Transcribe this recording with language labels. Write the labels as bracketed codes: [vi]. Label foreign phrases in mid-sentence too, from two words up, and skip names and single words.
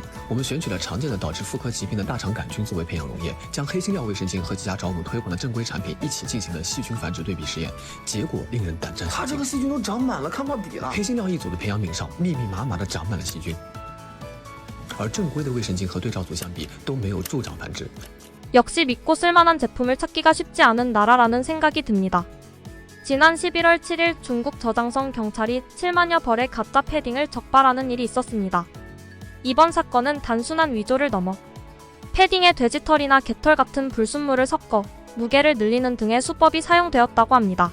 [zh] 我们选取了常见的导致妇科疾病的大肠杆菌作为培养溶液，将黑心料卫生巾和几家找我们推广的正规产品一起进行了细菌繁殖对比实验，结果令人胆战心惊。它这个细菌都长满了，看不到底了。黑心料一组的培养皿上密密麻麻地长满了细菌，而正规的卫生巾和对照组相比都没有助长繁殖。 [ko] 역시 믿고 쓸만한 제품을 찾기가 쉽지 않은 나라라는 생각이 듭니다. 지난 11월 7일 중국 저장성 경찰이 7만여 벌의 가짜 패딩을 적발하는 일이 있었습니다. 이번 사건은 단순한 위조를 넘어 패딩에 돼지털이나 개털 같은 불순물을 섞어 무게를 늘리는 등의 수법이 사용되었다고 합니다.